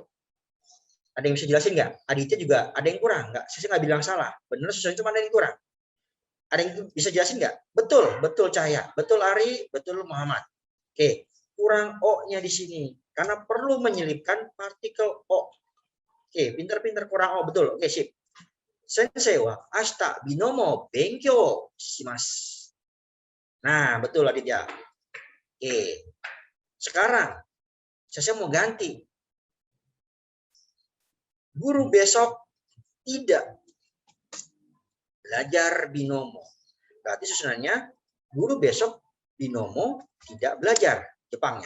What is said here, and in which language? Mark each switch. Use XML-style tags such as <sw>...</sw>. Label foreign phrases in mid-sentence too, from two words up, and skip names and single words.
<id>Ada yang bisa jelasin nggak? Aditya juga ada yang kurang nggak? Saya nggak bilang salah. Benar sesuai cuma ada yang kurang. Ada yang bisa jelasin nggak? Betul, betul Cahaya. Betul Ari, betul Muhammad. Oke, kurang O-nya di sini. Karena perlu menyelipkan partikel O. Oke, pinter-pinter kurang O. Betul, oke sip.</id> <ja>先生は明日ビノモ勉強します.</ja> <id>Nah, betul Aditya. Oke. Sekarang, saya mau ganti. Guru besok tidak belajar binomo. Berarti susunannya guru besok binomo tidak belajar Jepangnya.</id>